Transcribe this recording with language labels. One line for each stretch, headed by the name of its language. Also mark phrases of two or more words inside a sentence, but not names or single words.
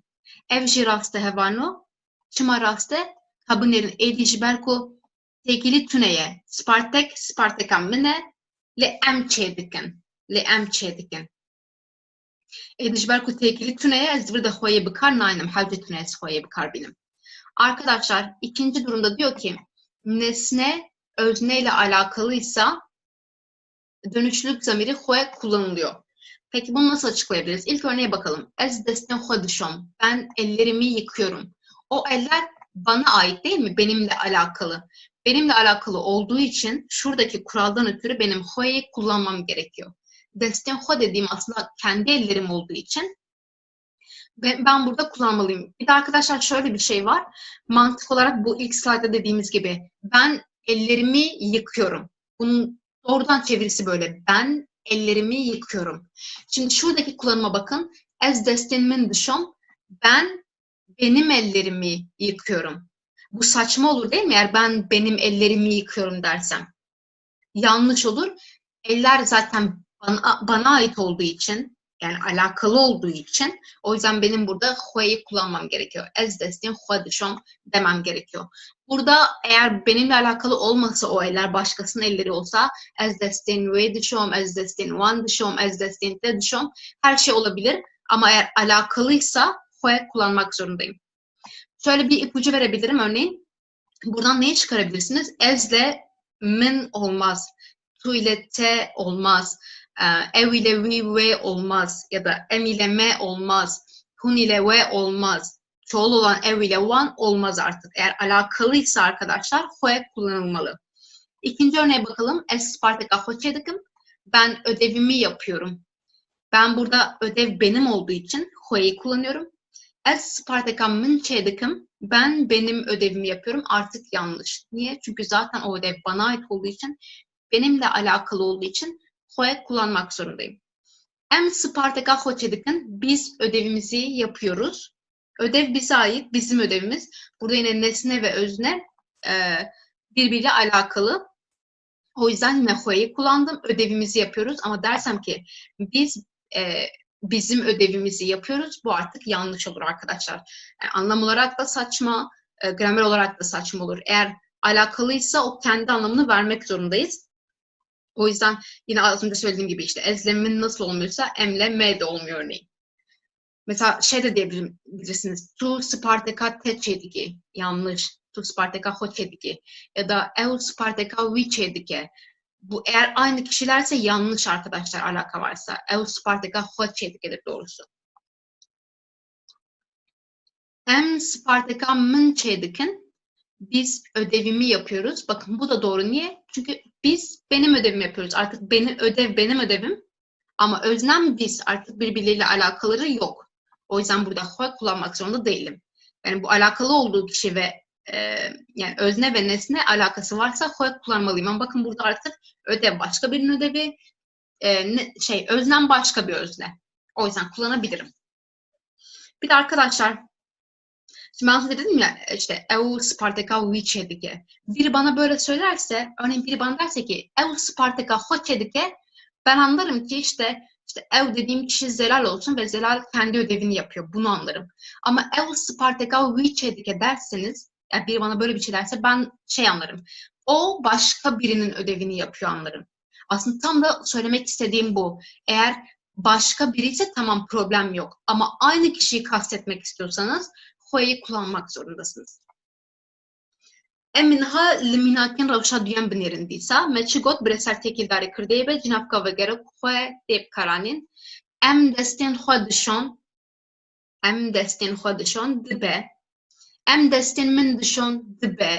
Kurdish: Ev jî rast e hevano. Çima rast e? Ha binêrin êdî ji ber ku tekilî tuneye. Spartaka min e lê em çê dikin. Lê em çê dikin. Êdî ji ber ku tekilî tuneye ez divir de xweyê bikar nayînim. Hewce tuneye ez xweyê bikarbînim.
Turkish: Arkadaşlar ikinci durumda diyor ki nesne özneyle alakalıysa dönüşlülük zamiri xwe kullanılıyor. Peki bunu nasıl açıklayabiliriz? İlk örneğe bakalım.
Kurdish: Ez destin xwe dişom.
Turkish: Ben ellerimi yıkıyorum. O eller bana ait değil mi? Benimle alakalı. Benimle alakalı olduğu için şuradaki kuraldan ötürü benim xwe'yi kullanmam gerekiyor.
Kurdish: Destin xwe
Turkish: dediğim aslında kendi ellerim olduğu için ben burada kullanmalıyım. Bir de arkadaşlar şöyle bir şey var. Mantık olarak bu ilk slaytta dediğimiz gibi ben ellerimi yıkıyorum. Bunun doğrudan çevirisi böyle. Ben ellerimi yıkıyorum. Şimdi şuradaki kullanıma bakın.
Kurdish: Ez destin min dişom.
Turkish: Ben benim ellerimi yıkıyorum. Bu saçma olur değil mi? Eğer ben benim ellerimi yıkıyorum dersem. Yanlış olur. Eller zaten bana ait olduğu için, yani alakalı olduğu için, o yüzden benim burada xwe'yi kullanmam gerekiyor.
Kurdish: Ez destin xwe dişom
Turkish: demem gerekiyor. Burada eğer benimle alakalı olmasa o eller başkasının elleri olsa
Kurdish: ez destin wê dişom, ez destin wan dişom, ez destin te dişom
Turkish: her şey olabilir. Ama eğer alakalıysa xwe kullanmak zorundayım. Şöyle bir ipucu verebilirim örneğin. Buradan neyi çıkarabilirsiniz? Ezle min olmaz. Tu ile te olmaz. Ev ile vi ve olmaz. Ya da em ile me olmaz. Hun ile ve olmaz. Çoğul olan ev ile one olmaz artık. Eğer alakalıysa arkadaşlar xwe kullanılmalı. İkinci örneğe bakalım.
Kurdish: Ez Spartaka xwe çê dikim.
Turkish: Ben ödevimi yapıyorum. Ben burada ödev benim olduğu için xwe'yi kullanıyorum.
Kurdish: Ez Spartaka min çê dikim.
Turkish: Ben benim ödevimi yapıyorum. Artık yanlış. Niye? Çünkü zaten o ödev bana ait olduğu için, benimle alakalı olduğu için xwe kullanmak zorundayım.
Kurdish: Em Spartaka xwe çê dikin.
Turkish: Biz ödevimizi yapıyoruz. Ödev bize ait, bizim ödevimiz. Burada yine nesne ve özne birbiriyle alakalı. O yüzden yine xwe'yi kullandım. Ödevimizi yapıyoruz. Ama dersem ki biz bizim ödevimizi yapıyoruz. Bu artık yanlış olur arkadaşlar. Yani anlam olarak da saçma, gramer olarak da saçma olur. Eğer alakalıysa o kendi anlamını vermek zorundayız. O yüzden yine az önce söylediğim gibi işte ezlemin nasıl olmuyorsa emle m de olmuyor örneğin. Mesela şey de diyebilirsiniz.
Kurdish: Tu Spartaka te çê dike. Yanlış. Tu Spartaka xwe çê dike. Ya da ew Spartaka wî çê dike.
Turkish: Bu eğer aynı kişilerse yanlış arkadaşlar, alaka varsa.
Kurdish: Ev Spartaka xwe çê dikedir doğrusu. Em Spartaka min çê dikin.
Turkish: Biz ödevimi yapıyoruz. Bakın bu da doğru. Niye? Çünkü biz benim ödevimi yapıyoruz. Artık benim ödevim. Ama öznem biz. Artık birbirleriyle alakaları yok. O yüzden burada xwe kullanmak zorunda değilim. Yani bu alakalı olduğu kişi ve yani özne ve nesne alakası varsa xwe kullanmalıyım. Ama bakın burada artık ödev başka birinin ödevi, öznem başka bir özne. O yüzden kullanabilirim. Bir de arkadaşlar, şimdi ben size dedim ya işte
Kurdish: ev Spartaka wî çê dike.
Turkish: Biri bana böyle söylerse, örneğin biri bana derse ki
Kurdish: ev Spartaka xwe çê dike,
Turkish: ben anlarım ki işte ev dediğim kişi Zelal olsun ve Zelal kendi ödevini yapıyor. Bunu anlarım. Ama
Kurdish: ev Spartaka wî çê dike
Turkish: derseniz, yani biri bana böyle bir şey derse ben anlarım. O başka birinin ödevini yapıyor anlarım. Aslında tam da söylemek istediğim bu. Eğer başka biri ise tamam, problem yok. Ama aynı kişiyi kastetmek istiyorsanız xwe'yi kullanmak zorundasınız.
Kurdish: Eminha liminakin rewşa duyan binêrin dîsa me çi got bi ser têkildarê kirdeyê be cinavka vegere xwe tê bikaranîn. Em destên xwe dişon. Em destên xwe dişon dibe. Em destên min dişon dibe.